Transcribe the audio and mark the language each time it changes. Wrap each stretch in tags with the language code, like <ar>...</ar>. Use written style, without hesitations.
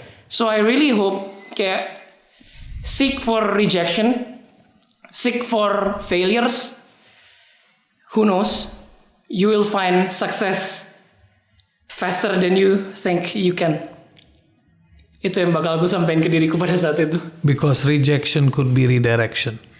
<en>So I really hope</en> <id>kayak</id> <en>seek for rejection, seek for failures. Who knows? You will find success faster than you think you can.</en> <id>Itu yang bakal aku sampaikan ke diriku pada saat itu.</id> <en>Because rejection could be redirection.</en>